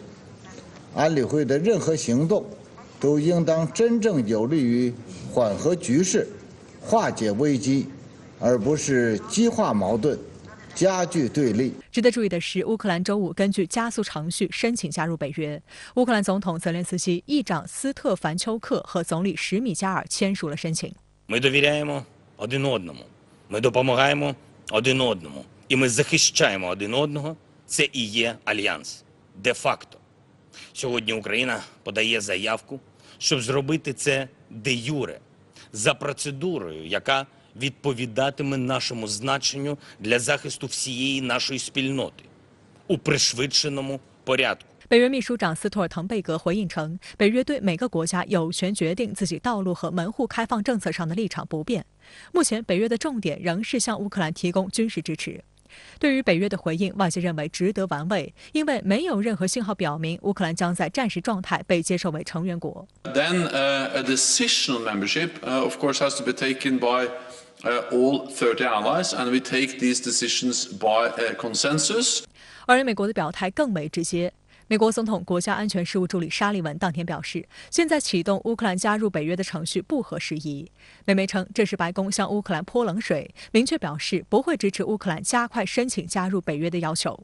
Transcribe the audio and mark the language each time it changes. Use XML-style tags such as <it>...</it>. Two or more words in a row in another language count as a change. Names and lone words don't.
<zh>安理会的任何行动都应当真正有利于缓和局势、化解危机，而不是激化矛盾、加剧对立。值得注意的是，乌克兰周五根据加速程序申请加入北约。乌克兰总统泽连斯基、议长斯特凡丘克和总理什米加尔签署了申请。</zh> <uk>Ми довіряємо один одному, ми допомагаємо один одному, і ми захищаємо один одного. Це і є альянс. Де-факто. Сьогодні Україна подає заявку, щоб зробити це де-юре, за процедурою, яка відповідатиме нашому значенню для захисту всієї нашої спільноти у пришвидшеному порядку.</uk> <zh>北约秘书长斯托尔滕贝格回应称，北约对每个国家有权决定自己道路和门户开放政策上的立场不变。目前，北约的重点仍是向乌克兰提供军事支持。对于北约的回应，外界认为值得玩味，因为没有任何信号表明乌克兰将在战时状态被接受为成员国。</zh> <en>Then a decision on membership, of course, has to be taken by all 30 allies, and we take these decisions by consensus.</en> <zh>而美国的表态更为直接。美国总统国家安全事务助理沙利文当天表示，现在启动乌克兰加入北约的程序不合时宜。美媒称，这是白宫向乌克兰泼冷水，明确表示不会支持乌克兰加快申请加入北约的要求。</zh>